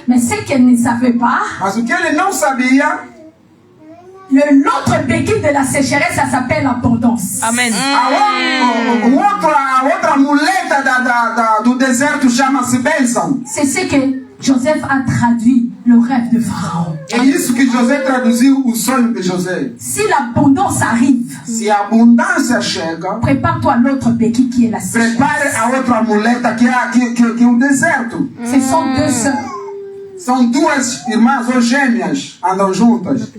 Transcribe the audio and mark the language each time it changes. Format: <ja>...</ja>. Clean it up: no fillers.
<fr>Mais ce qu'elle ne savait pas,</fr> <pt>mas o que ele não sabia,</pt> <fr>l'autre béquille de la sécheresse, ça s'appelle l'abondance. Amen.</fr> <pt>a outra muleta do deserto chama-se bênção.</pt> <fr>C'est ce que Joseph a traduit le rêve de Pharaon.</fr> <pt>É isso que José traduziu o sonho de José.</pt> <fr>Si l'abondance arrive,</fr> <pt>Se a abundância chega,</pt> <fr>prépare-toi à l'autre béquille qui est la sécheresse.</fr> <pt>prepare a outra muleta que é o deserto.</pt> <fr>Ce sont deux sœurs.</fr> <pt>São duas irmãs ou gêmeas, andam juntas.</pt>